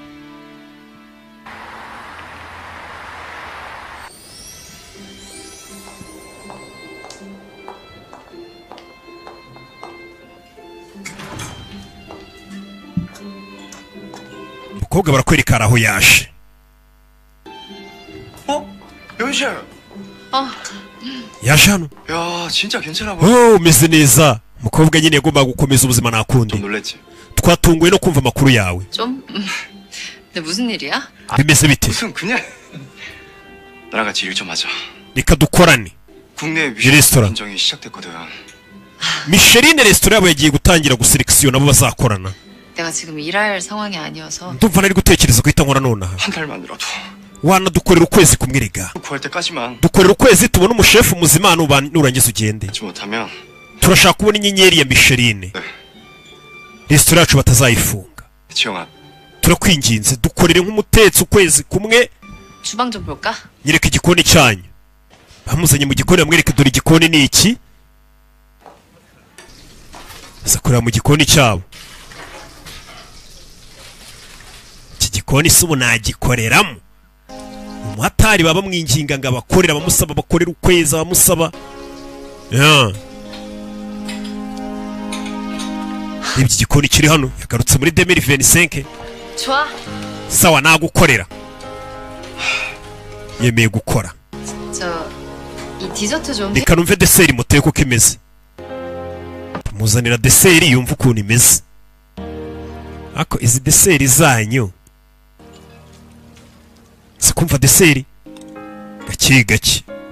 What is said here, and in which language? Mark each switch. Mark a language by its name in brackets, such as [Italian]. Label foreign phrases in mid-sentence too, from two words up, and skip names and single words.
[Kinyarwanda] umukobwa barakwereka aho yaje. [Korean] 연실. [Kinyarwanda] yaje hano. [Korean] 야, 진짜 괜찮아 보여. [Kinyarwanda] umeze neza. umukobwa nyine yagombaga gukomeza ubuzima nakundi. [Korean] 놀랬지. [Kinyarwanda] twatunguwe no kumva amakuru yawe. [Korean] 좀? 근데 무슨 일이야? [Kinyarwanda] bimeze bite? [Korean] 무슨 그냥 나랑 같이 일 좀 하자. [Kinyarwanda] reka dukorane. [Korean] 국내 레스토랑. 인정이 시작됐거든. [Kinyarwanda] Michelin restaurant yabo yagiye gutangira guselekisiyo nabo bazakorana. [Korean] 내가 지금 일할 상황이 아니어서 [Kinyarwanda] ndumva nari gutekereza guhita nkora nonaha. [Korean] 한 달만이라도. [Kinyarwanda] wanadukorera ukwezi kumwe rega. [Korean] 구할 때까지만. [Kinyarwanda] dukorera ukwezi tubona umushefu muzima nurangiza ugende. [Korean] 하지 못하면 [Kinyarwanda] turashaka kubona inyenyeri ya Michelin. restaurant yacu batazayifunga. [Korean] 지영아. [Kinyarwanda] turakwinginze dukorere nk'umutetsi ukwezi kumwe. [Korean] 주방 좀 볼까? [Kinyarwanda] nyereka igikoni cyanyu. bamuzanye mu gikoni bamwereke dore igikoni ni iki. azakorera mu gikoni cyabo. iki gikoni si ubu nagikoreramo. umuhatari baba mwinginga ngo abakorera bamusaba bakorera ukwezi bamusaba. ibyo gikoni kiri hano yagarutse muri 2025. [Korean] 좋아. [Kinyarwanda] sawa nagukorera. yemeye gukora. [Korean] 이 디저트 좀. [Kinyarwanda] reka numve deseri muteye uko imeze. muzanira deseri yumva ukuntu imeze. ako izi deseri zanyu sikumva deseri gake gake.